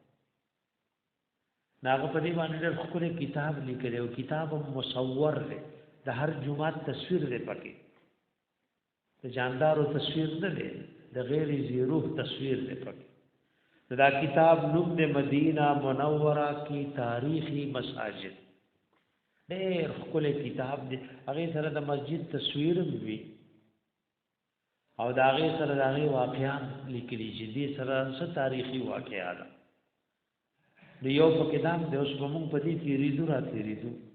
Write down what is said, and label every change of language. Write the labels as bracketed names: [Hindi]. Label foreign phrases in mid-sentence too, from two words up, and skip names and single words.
[Pashto] ناغه په دې باندې د خپل کتاب لیکلی او کتاب مصور دی د هر جمعه تصویر دی پکې د جاندارو تصویر نه دی د غیر ذی روح تصویر دی پکې دا کتاب نوم د مدینه منوره کی تاریخی مساجد ډېر ښکلی کتاب دی هغه سره د مسجد تصویر وی او دا هغه سره د هغه واقعات لیکلي چې دې سره څه تاریخي واقعات دی یو پکې دام د اوس په مونږ په دې تیریدو را تیریدو